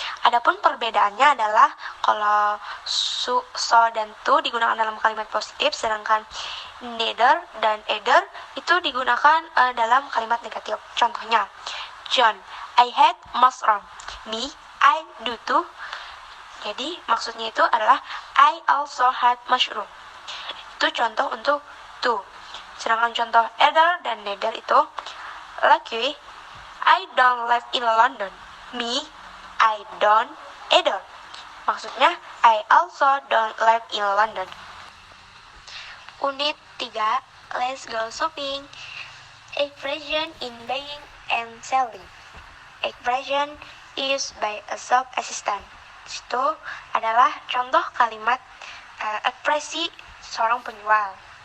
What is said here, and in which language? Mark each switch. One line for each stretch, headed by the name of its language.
Indonesian: Adapun perbedaannya adalah kalau so dan to digunakan dalam kalimat positif, sedangkan neither dan either itu digunakan dalam kalimat negatif.
English: Contohnya, John, I hate mushroom. Me, I do too.
Indonesian: Jadi maksudnya itu adalah
English: I also hate mushroom.
Indonesian: Itu contoh untuk to. Sedangkan contoh either dan neither itu, Lucky,
English: I don't live in London. Me, I don't either. Maksudnya, I also don't live in London. Unit 3, let's go shopping. Expression in buying and selling. Expression used by a shop assistant.
Indonesian: Itu adalah contoh kalimat ekspresi seorang penjual.